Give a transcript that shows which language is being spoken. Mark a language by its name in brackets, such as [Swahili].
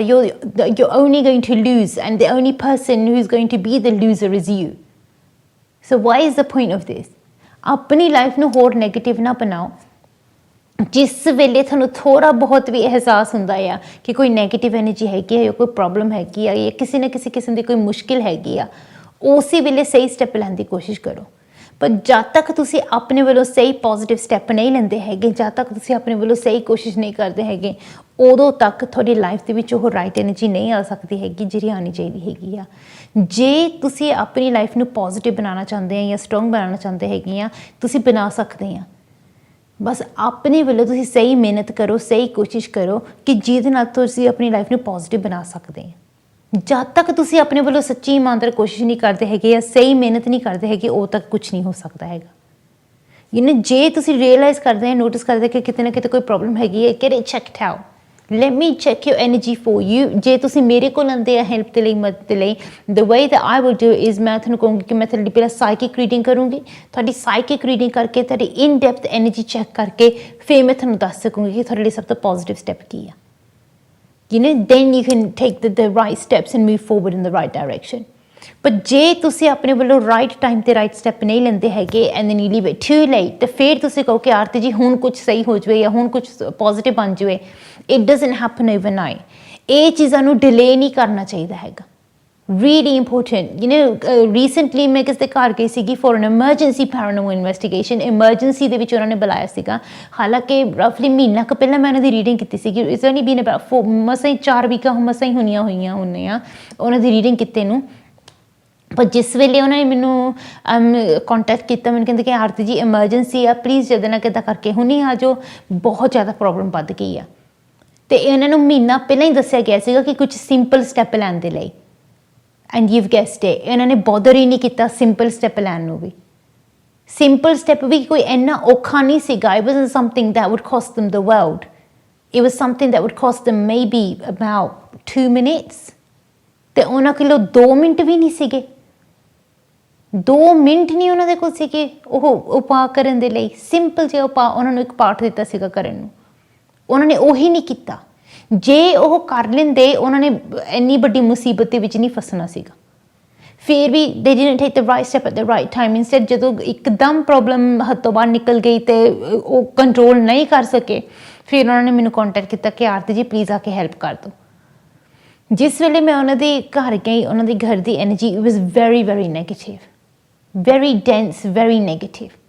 [English] you're only going to lose and the only person who is going to be the loser is you. So why is the point of this? [Punjabi] ਆਪਣੀ life ਨੂੰ ਹੋਰ negative ਨਾ ਬਣਾਓ। ਜਿਸ ਵੇਲੇ ਤੁਹਾਨੂੰ ਥੋੜ੍ਹਾ ਬਹੁਤ ਵੀ ਅਹਿਸਾਸ ਹੁੰਦਾ ਆ ਕਿ ਕੋਈ ਨੈਗੇਟਿਵ ਐਨਰਜੀ ਹੈਗੀ ਆ ਜਾਂ ਕੋਈ ਪ੍ਰੋਬਲਮ ਹੈਗੀ ਆ ਜਾਂ ਕਿਸੇ ਨਾ ਕਿਸੇ ਕਿਸਮ ਦੀ ਕੋਈ ਮੁਸ਼ਕਿਲ ਹੈਗੀ ਆ, ਉਸੇ ਵੇਲੇ ਸਹੀ ਸਟੈਪ ਲੈਣ ਦੀ ਕੋਸ਼ਿਸ਼ ਕਰੋ। ਪਰ ਜਦ ਤੱਕ ਤੁਸੀਂ ਆਪਣੇ ਵੱਲੋਂ ਸਹੀ ਪੋਜ਼ੀਟਿਵ ਸਟੈਪ ਨਹੀਂ ਲੈਂਦੇ ਹੈਗੇ, ਜਦ ਤੱਕ ਤੁਸੀਂ ਆਪਣੇ ਵੱਲੋਂ ਸਹੀ ਕੋਸ਼ਿਸ਼ ਨਹੀਂ ਕਰਦੇ ਹੈਗੇ, ਉਦੋਂ ਤੱਕ ਤੁਹਾਡੀ ਲਾਈਫ ਦੇ ਵਿੱਚ ਉਹ ਰਾਈਟ ਐਨਰਜੀ ਨਹੀਂ ਆ ਸਕਦੀ ਹੈਗੀ ਜਿਹੜੀ ਆਉਣੀ ਚਾਹੀਦੀ ਹੈਗੀ ਆ। ਜੇ ਤੁਸੀਂ ਆਪਣੀ ਲਾਈਫ ਨੂੰ ਪੋਜ਼ੀਟਿਵ ਬਣਾਉਣਾ ਚਾਹੁੰਦੇ ਆ ਜਾਂ ਸਟਰੋਂਗ ਬਣਾਉਣਾ ਚਾਹੁੰਦੇ ਹੈਗੇ ਆ, ਤੁਸੀਂ ਬਣਾ ਸਕਦੇ ਆ। ਬਸ ਆਪਣੇ ਵੱਲੋਂ ਤੁਸੀਂ ਸਹੀ ਮਿਹਨਤ ਕਰੋ, ਸਹੀ ਕੋਸ਼ਿਸ਼ ਕਰੋ ਕਿ ਜਿਹਦੇ ਨਾਲ ਤੁਸੀਂ ਆਪਣੀ ਲਾਈਫ ਨੂੰ ਪੋਜ਼ੀਟਿਵ ਬਣਾ ਸਕਦੇ ਆ। ਜਦ ਤੱਕ ਤੁਸੀਂ ਆਪਣੇ ਵੱਲੋਂ ਸੱਚੀ ਇਮਾਨਦਾਰ ਕੋਸ਼ਿਸ਼ ਨਹੀਂ ਕਰਦੇ ਹੈਗੇ ਜਾਂ ਸਹੀ ਮਿਹਨਤ ਨਹੀਂ ਕਰਦੇ ਹੈਗੇ, ਉਦੋਂ ਤੱਕ ਕੁਝ ਨਹੀਂ ਹੋ ਸਕਦਾ ਹੈਗਾ। ਜੇ ਤੁਸੀਂ ਰੀਅਲਾਈਜ਼ ਕਰਦੇ ਆ, ਨੋਟਿਸ ਕਰਦੇ ਕਿ ਕਿਤੇ ਨਾ ਕਿਤੇ ਕੋਈ ਪ੍ਰੋਬਲਮ ਹੈਗੀ ਹੈ, [English] get it checked out. Let me check your energy for you. [Punjabi] ਜੇ ਤੁਸੀਂ ਮੇਰੇ ਕੋਲ ਆਉਂਦੇ ਆ ਹੈਲਪ ਦੇ ਲਈ, ਮਦਦ ਦੇ ਲਈ, [English] the way that I will do is [Punjabi] ਮੈਂ ਤੁਹਾਨੂੰ ਕਹੂੰਗੀ ਕਿ ਮੈਂ ਤੁਹਾਡੀ ਪਹਿਲਾਂ ਸਾਈਕਿਕ ਰੀਡਿੰਗ ਕਰੂੰਗੀ। ਤੁਹਾਡੀ ਸਾਈਕਿਕ ਰੀਡਿੰਗ ਕਰਕੇ, ਤੁਹਾਡੀ ਇਨ ਡੈਪਥ ਐਨਰਜੀ ਚੈੱਕ ਕਰਕੇ ਫਿਰ ਮੈਂ ਤੁਹਾਨੂੰ ਦੱਸ ਸਕੂੰਗੀ ਕਿ ਤੁਹਾਡੇ ਲਈ ਸਭ ਤੋਂ ਪੋਜ਼ੀਟਿਵ ਸਟੈਪ ਕੀ ਆ। [English] then you can take the right steps and move forward in the right direction. [Punjabi] ਪਰ ਜੇ ਤੁਸੀਂ ਆਪਣੇ ਵੱਲੋਂ ਰਾਈਟ ਟਾਈਮ 'ਤੇ ਰਾਈਟ ਸਟੈਪ ਨਹੀਂ ਲੈਂਦੇ ਹੈਗੇ [English] and then you leave it too late, [Punjabi] ਤਾਂ ਫਿਰ ਤੁਸੀਂ ਕਹੋ ਕਿ ਆਰਤੀ ਜੀ ਹੁਣ ਕੁਝ ਸਹੀ ਹੋ ਜਾਵੇ ਜਾਂ ਹੁਣ ਕੁਝ ਪੋਜ਼ੀਟਿਵ ਬਣ ਜਾਵੇ। [English] It doesn't happen overnight. [Punjabi] ਇਹ ਚੀਜ਼ਾਂ ਨੂੰ ਡਿਲੇ ਨਹੀਂ ਕਰਨਾ ਚਾਹੀਦਾ ਹੈਗਾ। [English] Really important. [Punjabi] Recently ਮੈਂ ਕਿਸੇ ਦੇ ਘਰ ਗਈ ਸੀਗੀ [English] for an emergency paranormal investigation. [Punjabi] Emergency ਦੇ ਵਿੱਚ ਉਹਨਾਂ ਨੇ ਬੁਲਾਇਆ ਸੀਗਾ। ਹਾਲਾਂਕਿ ਰਫਲੀ ਮਹੀਨਾ ਕੁ ਪਹਿਲਾਂ ਮੈਂ ਉਹਨਾਂ ਦੀ ਰੀਡਿੰਗ ਕੀਤੀ ਸੀਗੀ। [English] It's only been about [Punjabi] ਮਸਾਂ ਹੀ 4 ਵੀਕਾਂ ਮਸਾਂ ਹੀ ਹੋਈਆਂ ਉਹਨਾਂ ਦੀ ਰੀਡਿੰਗ ਕੀਤੇ ਨੂੰ। ਪਰ ਜਿਸ ਵੇਲੇ ਉਹਨਾਂ ਨੇ ਮੈਨੂੰ ਕੰਟੈਕਟ ਕੀਤਾ, ਮੈਨੂੰ ਕਹਿੰਦੇ ਕਿ ਆਰਤੀ ਜੀ ਐਮਰਜੈਂਸੀ ਆ, ਪਲੀਜ਼ ਜਦ ਨਾ ਕਿੱਦਾਂ ਕਰਕੇ ਹੁਣੀ ਆ ਜਾਓ, ਬਹੁਤ ਜ਼ਿਆਦਾ ਪ੍ਰੋਬਲਮ ਵੱਧ ਗਈ ਆ। ਅਤੇ ਇਹਨਾਂ ਨੂੰ ਮਹੀਨਾ ਪਹਿਲਾਂ ਹੀ ਦੱਸਿਆ ਗਿਆ ਸੀਗਾ ਕਿ ਕੁਝ ਸਿੰਪਲ ਸਟੈਪ ਲੈਣ ਦੇ ਲਈ। [English] and you've guessed it, [Punjabi] ਇਹਨਾਂ ਨੇ ਬੋਦਰ ਹੀ ਨਹੀਂ ਕੀਤਾ ਸਿੰਪਲ ਸਟੈਪ ਲੈਣ ਨੂੰ ਵੀ। ਸਿੰਪਲ ਸਟੈਪ ਵੀ ਕੋਈ ਇੰਨਾ ਔਖਾ ਨਹੀਂ ਸੀਗਾ। [English] It wasn't something that would cost them the world. It was something that would cost them maybe about 2 minutes. [Punjabi] ਅਤੇ ਉਹਨਾਂ ਕੋਲ 2 ਮਿੰਟ ਵੀ ਨਹੀਂ ਸੀਗੇ। 2 ਮਿੰਟ ਨਹੀਂ ਉਹਨਾਂ ਦੇ ਕੋਲ ਸੀਗੇ ਉਹ ਉਪਾਅ ਕਰਨ ਦੇ ਲਈ। ਸਿੰਪਲ ਜਿਹਾ ਉਪਾਅ ਉਹਨਾਂ ਨੂੰ ਇੱਕ ਪਾਠ ਦਿੱਤਾ ਸੀਗਾ ਕਰਨ ਨੂੰ, ਉਹਨਾਂ ਨੇ ਉਹੀ ਨਹੀਂ ਕੀਤਾ। ਜੇ ਉਹ ਕਰ ਲੈਂਦੇ, ਉਹਨਾਂ ਨੇ ਇੰਨੀ ਵੱਡੀ ਮੁਸੀਬਤ ਦੇ ਵਿੱਚ ਨਹੀਂ ਫਸਣਾ ਸੀਗਾ। ਫਿਰ ਵੀ [English] they didn't take the right step at the right time. [Punjabi] Instead ਜਦੋਂ ਇੱਕਦਮ ਪ੍ਰੋਬਲਮ ਹੱਥੋਂ ਬਾਹਰ ਨਿਕਲ ਗਈ ਅਤੇ ਉਹ ਕੰਟਰੋਲ ਨਹੀਂ ਕਰ ਸਕੇ, ਫਿਰ ਉਹਨਾਂ ਨੇ ਮੈਨੂੰ ਕੰਟੈਕਟ ਕੀਤਾ ਕਿ ਆਰਤੀ ਜੀ ਪਲੀਜ਼ ਆ ਕੇ ਹੈਲਪ ਕਰ ਦਿਓ। ਜਿਸ ਵੇਲੇ ਮੈਂ ਉਹਨਾਂ ਦੇ ਘਰ ਗਈ, ਉਹਨਾਂ ਦੇ ਘਰ ਦੀ ਐਨਰਜੀ [English] Was very very negative, very dense, very negative.